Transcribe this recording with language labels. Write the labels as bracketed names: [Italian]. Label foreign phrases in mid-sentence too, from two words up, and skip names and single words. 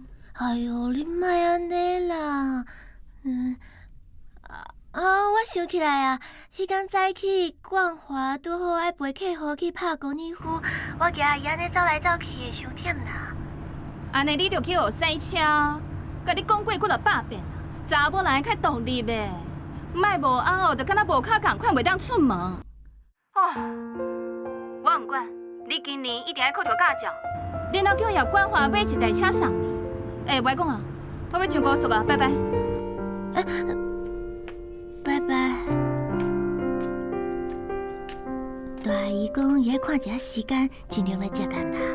[Min Nan Chinese] 哎哟，你莫安尼啦，我想起来啊，迄天早起冠华拄好爱陪客户去拍高尔夫，我惊伊安尼走来走去会伤忝啦。安尼你就去学赛车，甲你讲过几落百遍啊，查某人较独立的，莫无后就敢若无脚共款，袂当出门。哦，我毋管，你今年一定要考到驾照，然后叫叶冠华买一台车送你。我讲啊，我要上高速啊，拜拜。拜拜。大阿姨讲，伊爱看一下时间，尽量来接咱啦。